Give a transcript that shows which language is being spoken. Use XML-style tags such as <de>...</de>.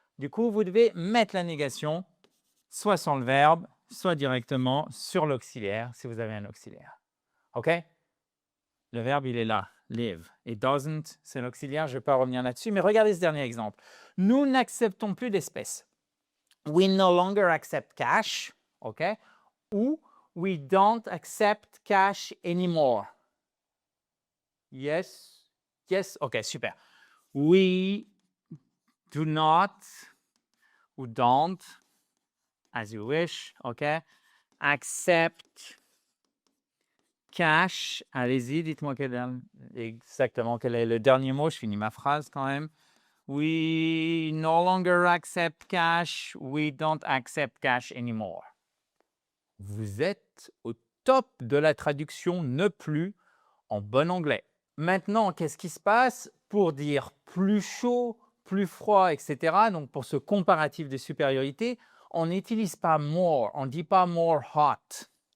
<fr>Du coup, vous devez mettre la négation soit sur le verbe, soit directement sur l'auxiliaire, si vous avez un auxiliaire. OK? Le verbe, il est là, live. Et doesn't, c'est l'auxiliaire, je ne vais pas revenir là-dessus, mais regardez ce dernier exemple. Nous n'acceptons plus d'espèces.</fr> <en>We no longer accept cash, OK? Ou we don't accept cash anymore. Yes, yes, OK, super. We do not, ou don't, as you wish, OK? Accept cash.</en> <fr>Allez-y, dites-moi exactement quel est le dernier mot. Je finis ma phrase quand même.</fr> <en>We no longer accept cash. We don't accept cash anymore.</en> <fr>Vous êtes au top de la traduction ne plus en bon anglais. Maintenant, qu'est-ce qui se passe pour dire plus chaud, plus froid, etc. Donc, pour ce comparatif de supériorité, on n'utilise pas more, on ne dit pas</fr> <en>more hot.</en>